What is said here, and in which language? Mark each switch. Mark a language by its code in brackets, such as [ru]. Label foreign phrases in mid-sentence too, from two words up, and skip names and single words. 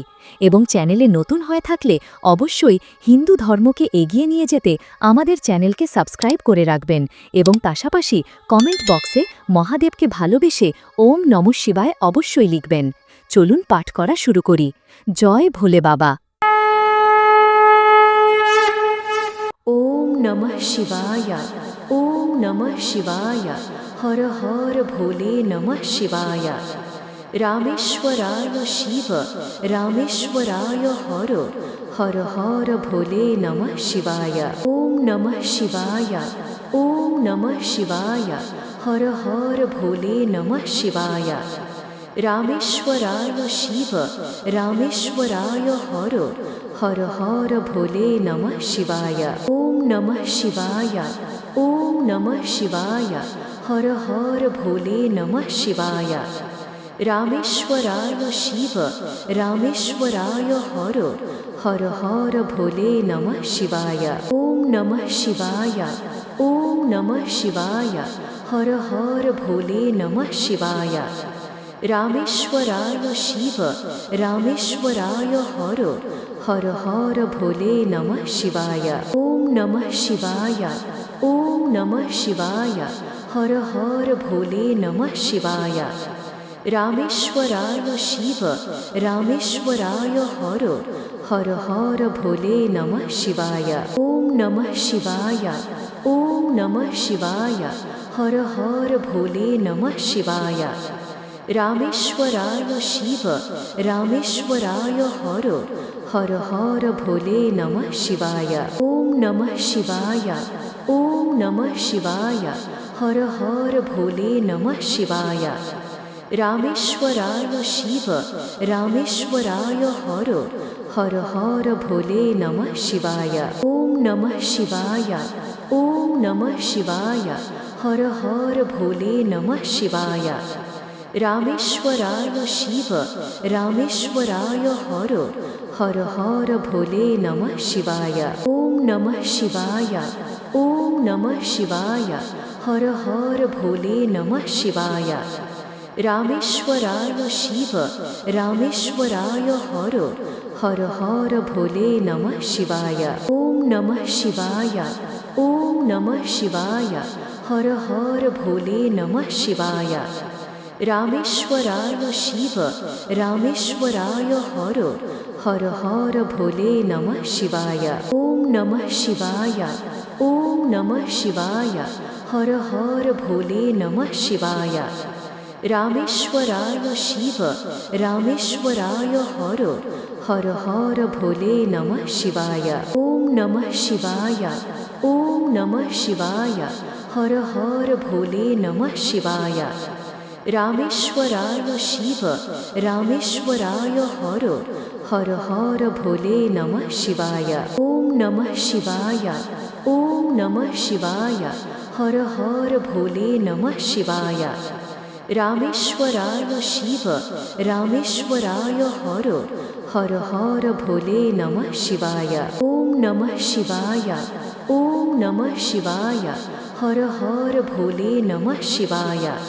[bn] এবং চ্যানেলে নতুন হয়ে থাকলে অবশ্যই হিন্দু ধর্মকে এগিয়ে নিয়ে যেতে আমাদের চ্যানেলকে সাবস্ক্রাইব করে রাখবেন এবং পাশাপাশি [en] comment box [bn] মহাদেবকে ভালোবেসে [sa] ওম নমঃ শিবায় [bn] অবশ্যই লিখবেন। চলুন পাঠ করা শুরু করি। [hi] जय भोले बाबा। [sa] ওম নমঃ শিবায়। ওম নমঃ শিবায়। হর হর ভোলে নমঃ শিবায়। রামেশ্বরায় শিব, রামেশ্বরায় হর, হর হর ভোলে নমঃ শিবায়। ওম নমঃ শিবায়। ওম নমঃ শিবায়। হর হর ভোলে নমঃ শিবায়। রামেশ্বরায় শিব, রামেশ্বরায় হর, হর হর ভোলে নমঃ শিবায়। ওম নমঃ শিবায়। ওম নমঃ শিবায়। হর হর ভোলে নমঃ শিবায়। রামেশ্বরায় শিব, রামেশ্বরায় হর, হর হর ভোলে নমঃ শিবায়। ওম নমঃ শিবায়। ওম নমঃ শিবায়। হর হর ভোলে নমঃ শিবায়। রামেশ্বরায় শিব, রামেশ্বরায় হর, হর হর ভোলে নমঃ শিবায়। ওম নমঃ শিবায়। ওম নমঃ শিবায়। হর হর ভোলে নমঃ শিবায়। রামেশ্বরায় শিব, রামেশ্বরায় হর, হর হর ভোলে নমঃ শিবায়। ওম নমঃ শিবায়। ওম নমঃ শিবায়। হর হর ভোলে নমঃ শিবায়। রামেশ্বরায় শিব, রামেশ্বরায় হর, হর হর ভোলে নমঃ শিবায়। ওম নমঃ শিবায়। ওম নমঃ শিবায়। হর হর ভোলে নমঃ শিবায়। রামেশ্বরায় শিব, রামেশ্বরায় হর, হর হর ভোলে নমঃ শিবায়। ওম নমঃ শিবায়। ওম নমঃ শিবায়। হর হর ভোলে নমঃ শিবায়। রামেশ্বরায় শিব, রামেশ্বরায় হর, হর হর ভোলে নমঃ শিবায়। ওম নমঃ শিবায়। ওম নমঃ শিবায়। হর হর ভোলে নমঃ শিবায়। রামেশ্বরায় শিব, রামেশ্বরায় হর, হর হর ভোলে নমঃ শিবায়। ওম নমঃ শিবায়। ওম নমঃ শিবায়। হর হর ভোলে নমঃ শিবায়। রামেশ্বরায় শিব, রামেশ্বরায় হর, হর হর ভোলে নমঃ শিবায়। ওম নমঃ শিবায়। ওম নমঃ শিবায়। হর হর ভোলে নমঃ শিবায়। রামেশ্বরায় শিব, রামেশ্বরায় হর, হর হর ভোলে নমঃ শিবায়। ওম নমঃ শিবায়। ওম নমঃ শিবায়। হর হর ভোলে নমঃ শিবায়। রামেশ্বরায় শিব, রামেশ্বরায় হর, হর হর ভোলে নমঃ শিবায়। ওম নমঃ শিবায়। ওম নমঃ শিবায়। হর হর ভোলে নমঃ শিবায়। रामेश्वराय शिव रामेश्वराय हर हर हर भोले नमः शिवाय। ओम नमः शिवाय ओम नमः शिवाय हर हर भोले नमः शिवाय।